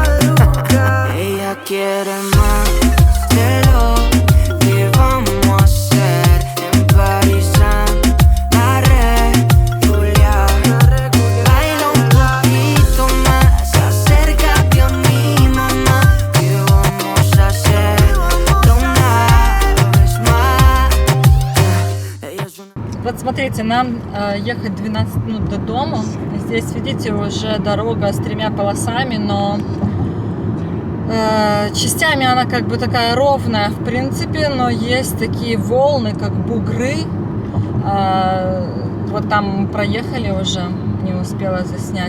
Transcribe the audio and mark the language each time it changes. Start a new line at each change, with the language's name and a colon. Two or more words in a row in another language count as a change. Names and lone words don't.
Spanish: Ella quiere más de lo que vamos a hacer en París, la Julia. Baila un poquito más, acércate a mí, mamá. Que vamos a hacerlo una vez más. Ella es una...
Russian: Вот смотрите, нам ехать 12 минут до дома. Здесь, видите, уже дорога с 3 полосами, но частями она как бы такая ровная, в принципе, но есть такие волны, как бугры. Вот там мы проехали уже, не успела заснять.